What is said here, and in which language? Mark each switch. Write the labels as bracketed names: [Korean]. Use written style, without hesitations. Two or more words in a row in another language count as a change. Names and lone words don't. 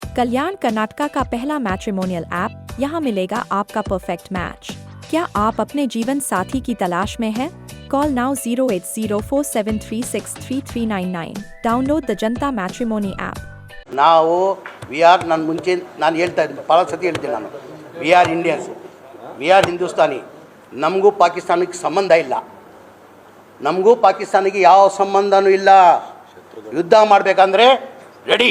[Hindi] कल्याण कर्नाटका का पहला [English] matrimonial app, [Hindi] यहाँ मिलेगा आपका [English] perfect match. [Hindi] क्या आप अपने जीवन साथी की तलाश में हैं? [English] call now 08047363399। download the Janata Matrimony app. [Kannada] ನಾವು ನಾನು ಮುಂಚೆ ನಾನು ಹೇಳ್ತಾ ಇದ್ದೀನಿ, ಭಾಳ ಸತಿ ಹೇಳ್ತೀನಿ ನಾನು, [English] we are Indians, we are Hindustani. [Kannada] ನಮಗೂ ಪಾಕಿಸ್ತಾನಕ್ಕೆ ಸಂಬಂಧ ಇಲ್ಲ, ನಮಗೂ ಪಾಕಿಸ್ತಾನಿಗೆ ಯಾವ ಸಂಬಂಧನೂ ಇಲ್ಲ. ಯುದ್ಧ ಮಾಡಬೇಕಂದ್ರೆ ರೆಡಿ.